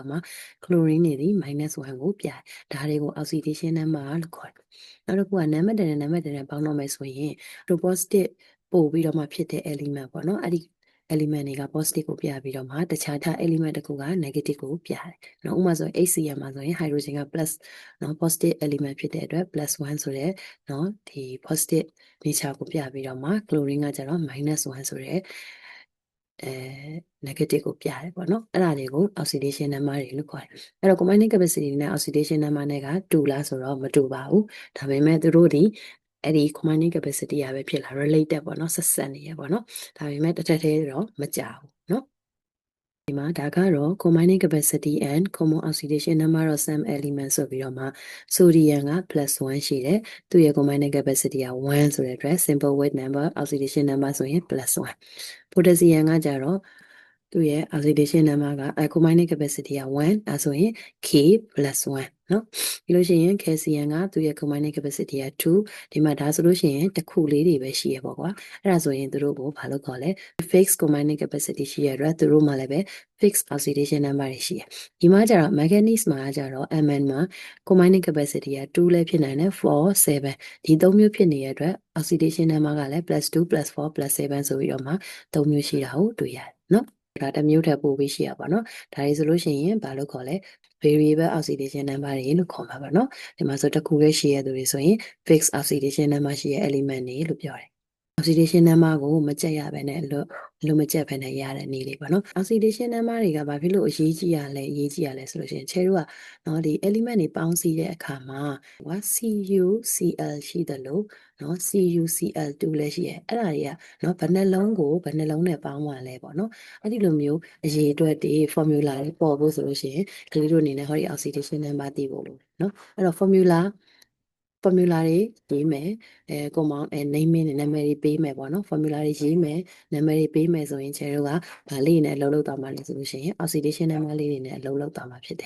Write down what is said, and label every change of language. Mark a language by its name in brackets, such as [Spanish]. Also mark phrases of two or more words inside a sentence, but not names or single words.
[Burmese] တော့မှ chlorine တွေဒီ -1 ကိုပြတယ်ဒါတွေကို [English] oxidation number [Burmese] လို့ခေါ်တယ်နောက်တစ်ခုက non-metal နဲ့ non-metal နဲ့ပေါင်းတော့မယ်ဆိုရင် positive ပို့ပြီးတော့မှဖြစ်တဲ့ element ပေါ့နော်အဲ့ဒီ element တွေက positive ကိုပြပြီးတော့မှတခြား element တစ်ခုက negative ကိုပြတယ်။နော်ဥပမာဆိုရင် HCl မှာဆိုရင် hydrogen က plus နော် [English] positive element [Burmese] ဖြစ်တဲ့အတွက် +1 ဆိုတဲ့နော်ဒီ [English] positive nature [Burmese] ကိုပြပြီးတော့မှ chlorine ကကျတော့ -1 ဆိုတဲ့ negative ကိုပြတယ်ပေါ့နော်အဲ့ဒါတွေကို [English] oxidation number [Burmese] တွေလို့ခေါ်တယ်အဲ့တော့ [English] combining capacity [Burmese] နဲ့ [English] oxidation number [Burmese] နဲ့ကတူလားဆိုတော့မတူပါဘူးဒါပေမဲ့သူတို့ဒီအဲ့ဒီ [English] combining capacity [Burmese] ကပဲဖြစ်လာ related ပေါ့နော်ဆက်ဆက်နေရပေါ့နော်ဒါပေမဲ့တစ်ထပ်သေးတော့မကြဘူးเนาะဒီမှာဒါကတော့ [English] combining capacity and common oxidation number of some element [Burmese] ဆိုပြီးတော့မှ sodium က +1 ရှိတယ်သူရဲ့ [English] combining capacity [Burmese] က1ဆိုတဲ့အတွက် [English] simple weight number oxidation number [Burmese] ဆိုရင် +1 potassium ကကြတော့သူရဲ့ [English] oxidation number [Burmese] က [English] combining capacity [Burmese] က1အဲဆိုရင် K +1 เนาะပြီးလို့ရှိ ရင် calcium ကသူရဲ့ [English] combining capacity [Burmese] က2ဒီမှာဒါဆိုလို့ရှိရင်တစ်ခုလေးတွေပဲရှိရပေါ့ကွာအဲ့ဒါဆိုရင်သူတို့ကိုဘာလို့ခေါ်လဲ [English] fixed combining capacity [Burmese] ရှိရတဲ့သူတို့မှလည်းပဲ [English] fixed oxidation number [Burmese] တွေရှိရဒီမှာကျတော့ manganese မှာကျတော့ Mn မှာ [English] combining capacity [Burmese] က2လည်းဖြစ်နိုင်တယ်4 7ဒီ3မျိုးဖြစ် နေတဲ့အတွက် [English] oxidation number [Burmese] ကလည်း +2 +4 +7ဆိုပြီးတော့မှ3မျိုးရှိတာကိုတွေ့ရတယ်เนาะဒါတစ်မျိုးထပ်ပို့ပြီးရှိရပါတော့ဒါတွေဆိုလို့ရှိရင်ဘာလို့ခေါ်လဲ [English] variable oxidation number [Burmese] တွေလို့ခေါ်မှာပါเนาะဒီမှာဆိုတစ်ခုလေးရှိရသူတွေဆိုရင် [English] fixed oxidation number [Burmese] ရှိရ element တွေလို့ပြောတယ် [English] oxidation number [Burmese] ကိုမကြက်ရဘဲနဲ့လို့မကြက်ဘဲနဲ့ရတဲ့နည်းလေးပေါ့နော် [English] oxidation number [Burmese] တွေကဘာဖြစ်လို့အရေးကြီးရလဲဆိုလို့ရှိရင်ခြေတို့ကနော်ဒီ element တွေပေါင်းစည်းတဲ့အခါမှာ CuCl ရှိတယ်လို့နော် CuCl2 လည်းရှိတယ်အဲ့ဒါတွေကနော်ဘယ်နှလုံးနဲ့ပေါင်းမှလဲပေါ့နော်အဲ့ဒီလိုမျိုးအရေးအတွက်ဒီ formula တွေပေါ်ဖို့ဆိုလို့ရှိရင်ကလေးတို့အနေနဲ့ဟောဒီ [English] oxidation number [Burmese] သိဖို့လို့နော်အဲ့တော့ formula တွေရေးမယ် [English] compound naming [Burmese] နာမည်တွေပေးမယ်ပေါ့နော် formula တွေရေးမယ်နာမည်တွေပေးမယ်ဆိုရင်ခြေတို့ကဗာလေးနဲ့အလုပ်လုပ်သွားမှာလဲဆိုလို့ရှိရင် [English] oxidation number [Burmese] လေးတွေနဲ့အလုပ်လုပ်သွားမှာဖြစ်တယ်